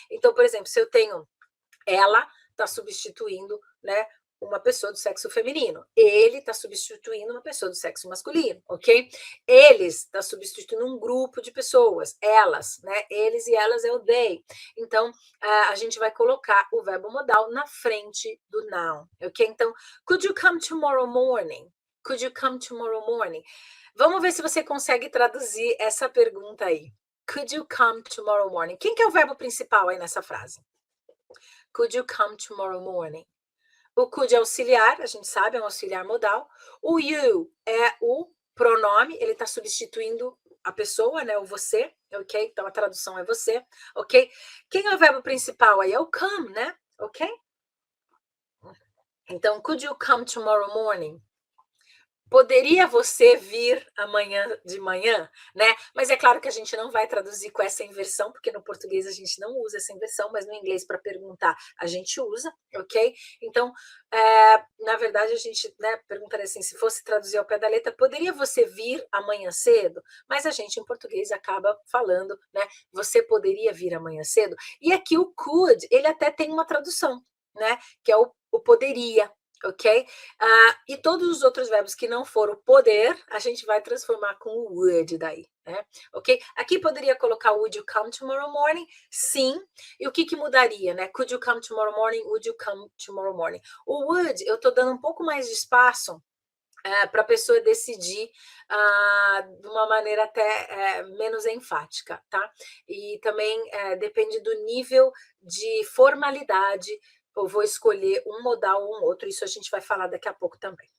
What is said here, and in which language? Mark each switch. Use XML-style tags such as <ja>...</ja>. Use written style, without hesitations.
<pt>Então, por exemplo, se eu tenho ela, está substituindo, né, uma pessoa do sexo feminino. Ele está substituindo uma pessoa do sexo masculino, ok? Eles está substituindo um grupo de pessoas. Elas, né? Eles e elas é o they. Então, a gente vai colocar o verbo modal na frente do noun, ok?</pt> <en>Então, could you come tomorrow morning? Could you come tomorrow morning?</en> <pt>Vamos ver se você consegue traduzir essa pergunta aí.</pt> <en>Could you come tomorrow morning?</en> <pt>Quem que é o verbo principal aí nessa frase?</pt> <en>Could you come tomorrow morning?</en> <pt>O could é auxiliar, a gente sabe, é um auxiliar modal. O you é o pronome, ele está substituindo a pessoa, né? O você, ok? Então a tradução é você, ok? Quem é o verbo principal aí? É o come, né? Ok?</pt> <en>Então, could you come tomorrow morning?</en> <pt>Poderia você vir amanhã de manhã, né? Mas é claro que a gente não vai traduzir com essa inversão, porque no português a gente não usa essa inversão, mas no inglês, para perguntar, a gente usa, ok? Então, na verdade, a gente, né, perguntaria assim, se fosse traduzir ao pé da letra, poderia você vir amanhã cedo? Mas a gente, em português, acaba falando, né, você poderia vir amanhã cedo? E aqui o could, ele até tem uma tradução, né, que é o poderia, ok? E todos os outros verbos que não for o poder, a gente vai transformar com o would daí, né? Ok? Aqui poderia colocar</pt> <en>would you come tomorrow morning? Sim.</en> <pt>E o que mudaria, né?</pt> <en>Could you come tomorrow morning? Would you come tomorrow morning?</en> <pt>O would, eu tô dando um pouco mais de espaço para a pessoa decidir de uma maneira até menos enfática, tá? E também depende do nível de formalidade. Eu vou escolher um modal ou um outro, isso a gente vai falar daqui a pouco também.</pt>